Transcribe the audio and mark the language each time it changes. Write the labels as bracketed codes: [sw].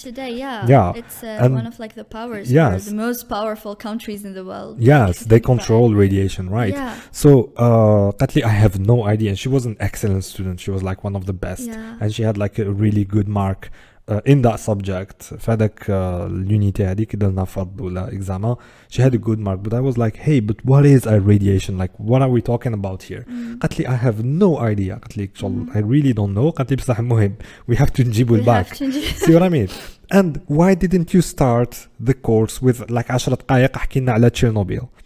[en] Or today, it's one of like the powers. Yes. The most powerful countries in the world. Yes, they control radiation, right? Yeah. So Katli, I have no idea. And she was an excellent student. She was like one of the best, and she had like a really good mark in that subject. [ar] فهذاك الunité هذيك درنا فرض ولا examen. [en] She had a good mark, but I was like, hey, but what is radiation? Like, what are we talking about here? [ar] قالت لي [en] I have no idea. قالت لي I really don't know. [ar] قالت لي بصح مهم [en] we have to [ar] نجيبوا الباك. [en] See what I mean? And why didn't you start the course with like 10 [ar] دقائق احكي لنا على [en] Chernobyl?